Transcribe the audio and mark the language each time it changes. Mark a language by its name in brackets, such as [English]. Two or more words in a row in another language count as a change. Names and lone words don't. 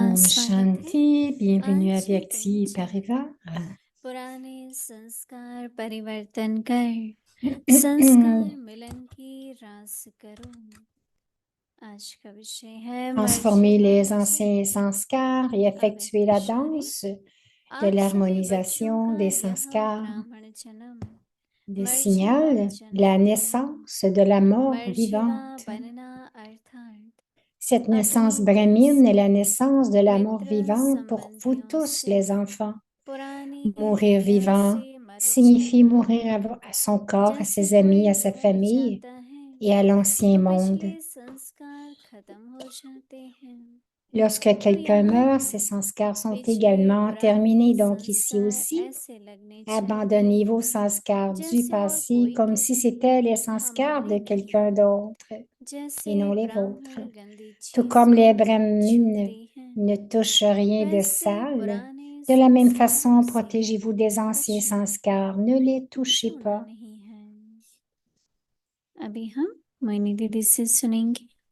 [Hindi] Om स्वागत है। Shanti, [French] bienvenue à Vyakti Parivar. [Hindi] पुराने संस्कार परिवर्तन कर संस्कार मिलन की रास करो। आज का विषय है [French] Transformer les anciens sanskars et effectuer la danse de l'harmonisation des sanskars, des signals, la naissance de la mort vivante. Cette naissance brahmine est la naissance de la mort vivante pour vous tous les enfants. Mourir vivant signifie mourir à son corps, à ses amis, à sa famille et à l'ancien monde. Lorsque [Hindi] तो [French] quelqu'un [Hindi] यहाँ [French] meurt, ses sanskars sont [Hindi] पिछले [French] également terminés. [Hindi] पुराने [French] Donc ici [Hindi] संस्कार [French] aussi, [Hindi] ऐसे लगने [French] abandonnez [Hindi] चाहिए [French] vos sanskars du [Hindi] जैसे और [French] passé [Hindi] कोई [French] comme [Hindi] तो [French] si c'était les sanskars [Hindi] हमारे [French] de [Hindi] भी [French] quelqu'un [Hindi] हैं [French] d'autre [Hindi] जैसे [French] et non les vôtres. [Hindi] ब्राह्मण गंदी [French] Tout comme les [Hindi] चीजों से [French] brahmines [Hindi] छूते हैं [French] ne touchent rien de [Hindi] वैसे [French] sale, [Hindi] पुराने [French] de la même [Hindi] संस्कारों [French] façon, [Hindi] से [French] protégez-vous des anciens [Hindi] कुछ [French] sanskars. Ne les touchez [Hindi] छूना [French] pas. [Hindi] नहीं है अभी हम मोहिनी दीदी से सुनेंगे